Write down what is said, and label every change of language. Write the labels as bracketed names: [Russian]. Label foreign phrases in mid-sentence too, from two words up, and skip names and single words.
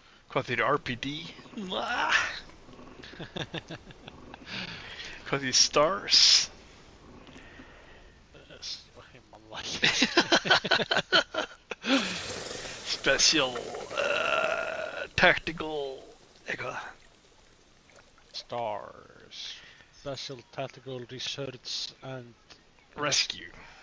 [Icelandic] Hvað þýr RPD? Hvað þýr Stars? Ég man það ekki. Special Tactical eitthvað. Stars. Special Tactical Research and Rescue.